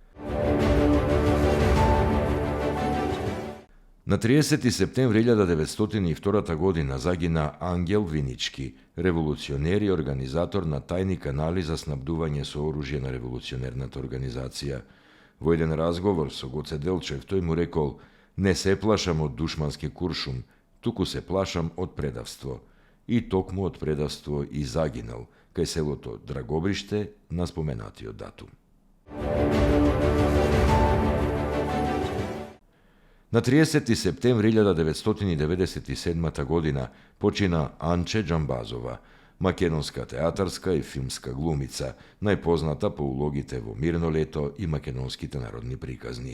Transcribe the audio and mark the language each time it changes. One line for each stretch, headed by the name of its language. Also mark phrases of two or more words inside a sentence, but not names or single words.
Macedonian: На 30 септември 1902 година загина Ангел Винички, револуционер и организатор на тајни канали за снабдување со оружје на револуционерната организација. Во еден разговор со Гоце Делчев тој му рекол: "Не се плашам од душмански куршум, туку се плашам од предавство." и токму од предавство и загинал, kaj селото Драгобриште на споменатиот датум. На 30. септември 1997 година почина Анче Джамбазова, македонска театарска и филмска глумица, најпозната по улогите во Мирно лето и македонските народни приказни.